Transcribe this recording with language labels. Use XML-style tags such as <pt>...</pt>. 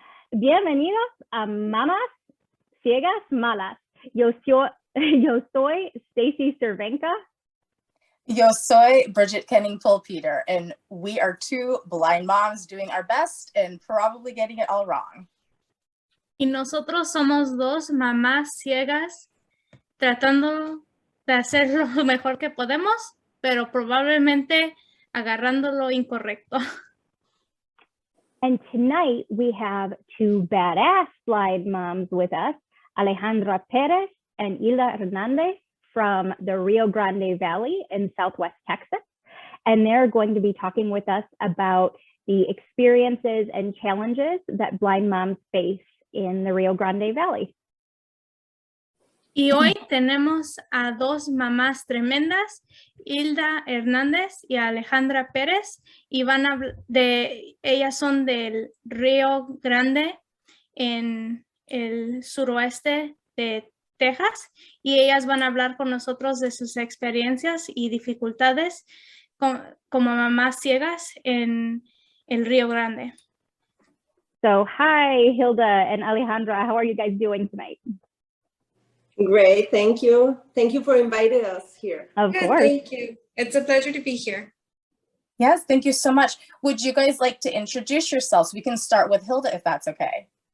<es>bienvenidos a Mamás, Ciegas, Malas. Yo soy Stacy Cervenka. Yo soy</es> <en>Bridgit Peter, and we are two blind moms doing our best and probably getting it all wrong.</en> <es>Y nosotros somos dos mamás ciegas tratando de hacer lo mejor que podemos, pero probablemente agarrando lo incorrecto.</es> <en>And tonight we have two badass blind moms with us, Alejandra Perez and Hilda Hernandez from the Rio Grande Valley in Southwest Texas. And they're going to be talking with us about the experiences and challenges that blind moms face in the Rio Grande Valley.</en> <es>Y hoy tenemos a dos mamás tremendas, Hilda Hernández y Alejandra Pérez, y ellas son del Rio Grande en el suroeste de Texas, y ellas van a hablar con nosotros de sus experiencias y dificultades como mamás ciegas en el Rio Grande.</es> <en>So hi, Hilda and Alejandra, how are you guys doing tonight? Great, thank you. Thank you for inviting us here. Of course. Thank you. It's a pleasure to be here. Yes, thank you so much. Would you guys like to introduce yourselves? We can start with Hilda if that's okay.</en>